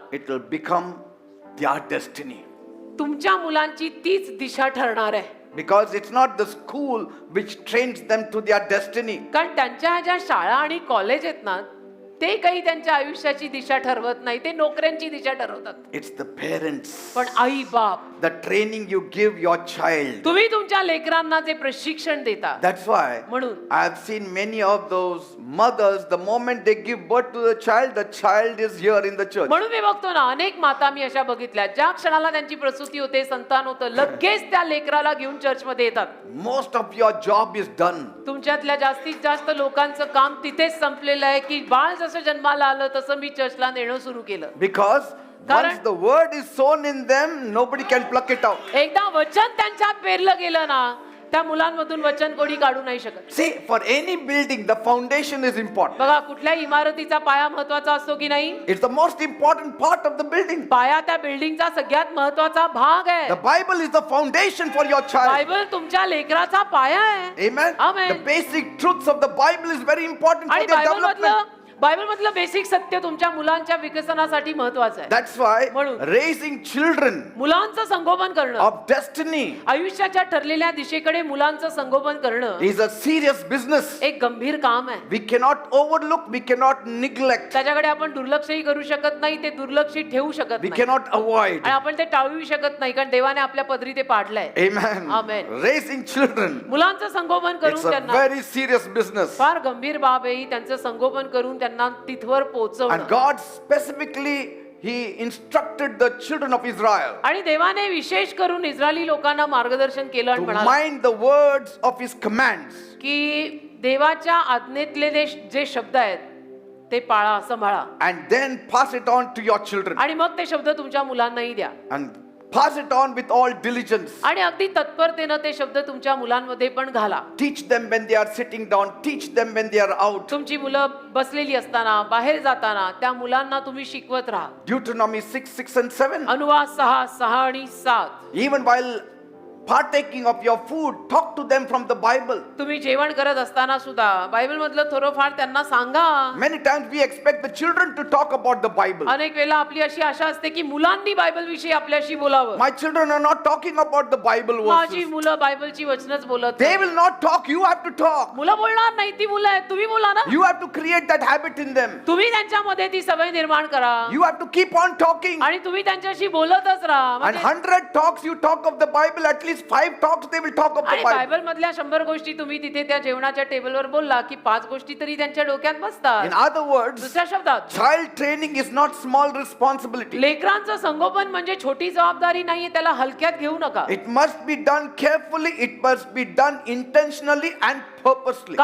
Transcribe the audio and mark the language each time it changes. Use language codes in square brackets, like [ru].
[en] it will become their destiny. [mr] तुमच्या मुलांची तीच दिशा ठरणार आहे. [en] Because it's not the school which trains them to their destiny. [mr] कारण त्यांच्या ज्या शाळा आणि कॉलेज आहेत ना, ते काही त्यांच्या आयुष्याची दिशा ठरवत नाही, ते नोकऱ्यांची दिशा ठरवतात. [en] It's the parents. [mr] पण आई बाप, [en] The training you give your child. [mr] तुम्ही तुमच्या लेकरांना जे प्रशिक्षण देता, [en] That's why [mr] म्हणून [en] I have seen many of those mothers, the moment they give birth to the child is here in the church. [mr] म्हणून मी बघतो ना, अनेक माता मी अशा बघितल्या, ज्या क्षणाला त्यांची प्रसूती होते, संतान होतं, लगेच त्या लेकराला घेऊन चर्चमध्ये येतात. [en] Most of your job is done. [mr] तुमच्यातल्या जास्तीत जास्त लोकांचं काम तिथेच संपलेलं आहे की बाळ जसं जन्माला आलं तसं मी चर्चला नेणं सुरू केलं. [en] Because [mr] कारण- [en] once the word is sown in them, nobody can pluck it out. [mr] एकदा वचन त्यांच्यात पेरलं गेलं ना, त्या मुलांमधून वचन कोणी काढू नाही शकत. [en] See, for any building, the foundation is important. [mr] बघा, कुठल्याही इमारतीचा पाया महत्वाचा असतो की नाही? [en] It's the most important part of the building. [mr] पाया त्या बिल्डिंगचा सगळ्यात महत्वाचा भाग आहे. [en] The Bible is the foundation for your child. [mr] Bible तुमच्या लेकराचा पाया आहे. [en] Amen. [mr] Amen. [en] The basic truths of the Bible is very important for [mr] आणि [en] their development. [mr] बायबल मधलं बेसिक सत्य तुमच्या मुलांच्या विकसनासाठी महत्वाचं आहे. [en] That's why [mr] म्हणून- [en] raising children [mr] मुलांचं संगोपन करणं, [en] of destiny [mr] आयुष्याच्या ठरलेल्या दिशेकडे मुलांचं संगोपन करणं [en] is a serious business. [mr] एक गंभीर काम आहे. [en] We cannot overlook, we cannot neglect, [mr] त्याच्याकडे आपण दुर्लक्षही करू शकत नाही, ते दुर्लक्षित ठेवू शकत [en] we [mr] नाही, [en] cannot avoid. [mr] आणि आपण ते टाळूही शकत नाही, कारण देवाने आपल्या पदरी ते पाडलंय. [en] Amen. [mr] Amen. [en] Raising children, [mr] मुलांचं संगोपन [en] it's [mr] करून [en] a [mr] त्यांना, [en] very serious business. [mr] फार गंभीर बाब आहे ही, त्यांचं संगोपन करून त्यांना तिथवर [en] And [mr] पोहोचवणं. [en] God specifically, He instructed the children of Israel [mr] आणि देवाने विशेष करून इस्रायली लोकांना मार्गदर्शन केलं आणि [en] to [mr] म्हणाला [en] mind the words of His commands. [mr] की देवाच्या आज्ञेतले जे शब्द आहेत ते पाळा, सांभाळा, [en] And then pass it on to your children. [mr] आणि मग ते शब्द तुमच्या मुलांनाही द्या, [en] And pass it on with all diligence. [mr] आणि अगदी तत्परतेनं ते शब्द तुमच्या मुलांमध्ये पण घाला. [en] Teach them when they are sitting down. Teach them when they are out. [mr] तुमची मुलं बसलेली असताना, बाहेर जाताना त्या मुलांना तुम्ही शिकवत राहा. [en] Deuteronomy 6 and 7. [mr] अनुवाद 6 आणि 7. [en] Even while partaking of your food, talk to them from the Bible. [mr] तुम्ही जेवण करत असताना सुद्धा बायबल मधलं थोडंफार त्यांना सांगा. [en] Many times we expect the children to talk about the Bible. [mr] अनेक वेळेला आपली अशी आशा असते की मुलांनी बायबल विषयी आपल्याशी बोलावं. [en] My children are not talking about the Bible [mr] माझी [en] verses. [mr] मुलं बायबलची वचनच बोलत [en] They [mr] नाही. [en] will not talk. You have to talk. [mr] मुलं बोलणार नाही, ती मुलं आहेत, तुम्ही बोला ना. [en] You have to create that habit in them. [mr] तुम्ही त्यांच्यामध्ये ती सवय निर्माण करा, [en] You have to keep on talking. [mr] आणि तुम्ही त्यांच्याशी बोलतच राहा. [en] And [mr] म्हणजे- [en] 100 talks you talk of the Bible, at least 5 talks they will talk of the [mr] आणि [en] Bible. [mr] बायबल मधल्या 100 गोष्टी तुम्ही तिथे त्या जेवणाच्या टेबलवर बोलला की 5 गोष्टी तरी त्यांच्या डोक्यात [en] In [mr] बसतात. [en] other words, [mr] दुसऱ्या शब्दात, [en] child training is not small responsibility. [mr] लेकरांचं संगोपन म्हणजे छोटी जबाबदारी नाहीये, त्याला हलक्यात घेऊ नका. [en] It must be done carefully. It must be done intentionally and purposely.